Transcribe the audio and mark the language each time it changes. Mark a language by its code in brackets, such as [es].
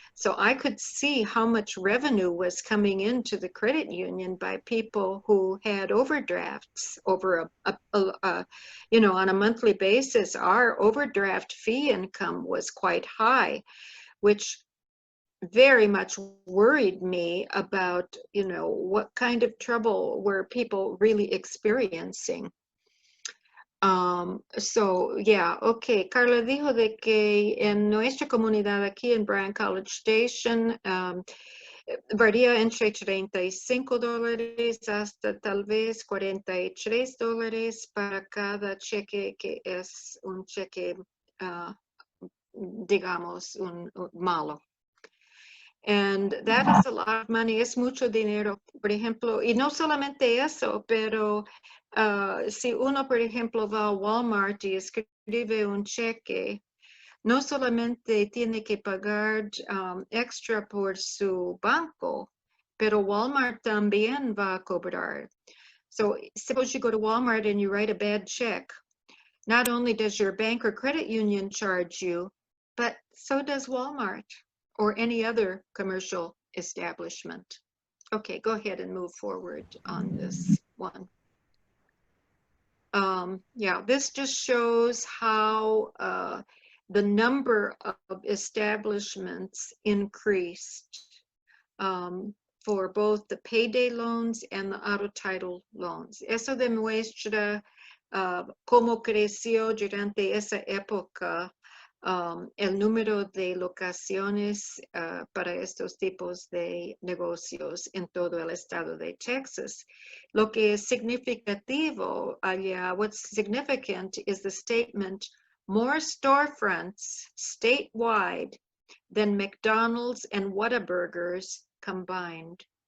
[en] So I could see how much revenue was coming into the credit union by people who had overdrafts over you know, on a monthly basis. Our overdraft fee income was quite high, which very much worried me about, you know, what kind of trouble were people really experiencing. So, yeah, okay. [es] Carla dijo de que en nuestra comunidad aquí en Bryan College Station varía entre $35 hasta tal vez $43 para cada cheque que es un cheque, digamos, un malo. [en] And that is a lot of money, [es] es mucho dinero, por ejemplo, y no solamente eso, pero si uno, por ejemplo, va a Walmart y escribe un cheque, no solamente tiene que pagar extra por su banco, pero Walmart también va a cobrar. [en] So suppose you go to Walmart and you write a bad check. Not only does your bank or credit union charge you, but so does Walmart or any other commercial establishment. Okay, go ahead and move forward on this one. Yeah, this just shows how the number of establishments increased for both the payday loans and the auto title loans. [es] Eso demuestra cómo creció durante esa época el número de locaciones para estos tipos de negocios en todo el estado de Texas. Lo que es significativo allá, [en] what's significant is the statement, more storefronts statewide than McDonald's and Whataburgers combined.